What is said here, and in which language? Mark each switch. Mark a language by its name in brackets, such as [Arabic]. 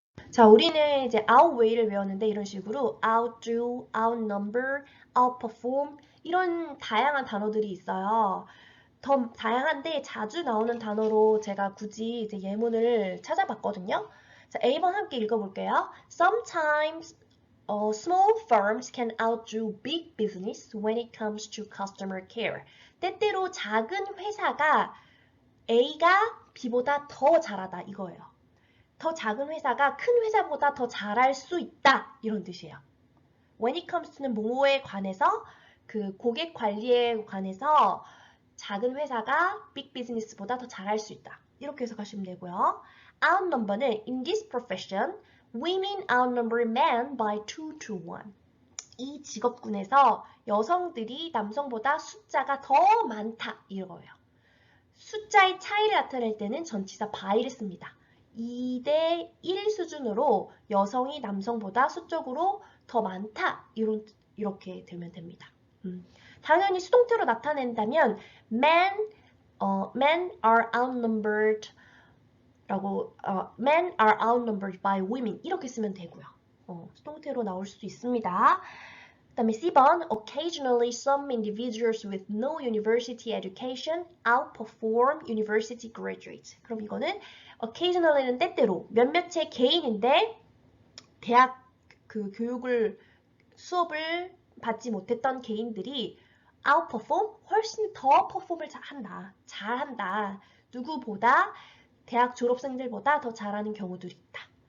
[Korean] 자, 우리는 이제 outweight를 외웠는데 이런 식으로 outdo, outnumber, outperform 이런 다양한 단어들이 있어요. 더 다양한데 자주 나오는 단어로 제가 굳이 이제 예문을 찾아봤거든요. 자, A번 함께 읽어볼게요. [English] Sometimes small firms can outdo big business when it comes to customer care. [Korean] 때때로 작은 회사가 A가 B보다 더 잘하다 이거예요. 더 작은 회사가 큰 회사보다 더 잘할 수 있다 이런 뜻이에요. When it comes to는 뭐뭐에 관해서 그 고객 관리에 관해서 작은 회사가 빅 비즈니스보다 더 잘할 수 있다. 이렇게 해석하시면 되고요. [English] Outnumber는 in this profession, women outnumber men by 2 to 1. [Korean] 이 직업군에서 여성들이 남성보다 숫자가 더 많다 이거예요. 숫자의 차이를 나타낼 때는 전치사 by를 씁니다. 2대 1 수준으로 여성이 남성보다 수적으로 더 많다 이렇게 되면 됩니다. 당연히 수동태로 나타낸다면 [English] men are outnumbered [Korean] 라고 [English] men are outnumbered by women [Korean] 이렇게 쓰면 되고요. 수동태로 나올 수도 있습니다. 그다음에 C번 [English] occasionally some individuals with no university education outperform university graduates. [Korean] 그럼 이거는 occasionally는 때때로 몇몇의 개인인데 대학 그 수업을 받지 못했던 개인들이 outperform 훨씬 더 퍼폼을 잘한다. 누구보다 대학 졸업생들보다 더 잘하는 경우들이 있다.